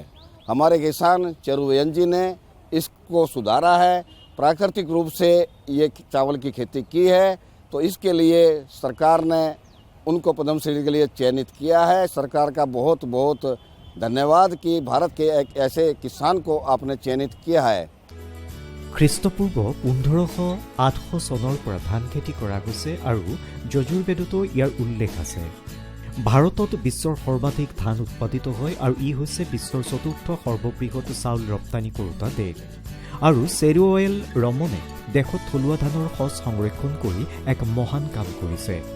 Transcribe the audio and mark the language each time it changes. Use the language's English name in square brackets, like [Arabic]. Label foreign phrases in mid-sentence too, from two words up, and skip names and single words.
[Hindi] हमारे किसान चेरुवेल जी ने इसको सुधारा है, प्राकृतिक रूप से ये चावल की खेती की है, तो इसके लिए सरकार ने उनको पद्मश्री के लिए चयनित किया है। सरकार का बहुत बहुत धन्यवाद कि भारत के एक ऐसे किसान को आपने चयनित किया है। [Assamese] খ্ৰীষ্টপূৰ্ব 1500-800 চনৰ পৰা ধান খেতি কৰা গৈছে আৰু যজুৰ্বেদতো ইয়াৰ উল্লেখ আছে। ভাৰতত বিশ্বৰ সৰ্বাধিক ধান উৎপাদিত হয় আৰু ই হৈছে বিশ্বৰ চতুৰ্থ সৰ্ববৃহৎ চাউল ৰপ্তানি কৰোতা দেশ। আৰু চেৰুৱেল ৰমনে দেশত থলুৱা ধানৰ সঁচ সংৰক্ষণ কৰি এক মহান কাম কৰিছে।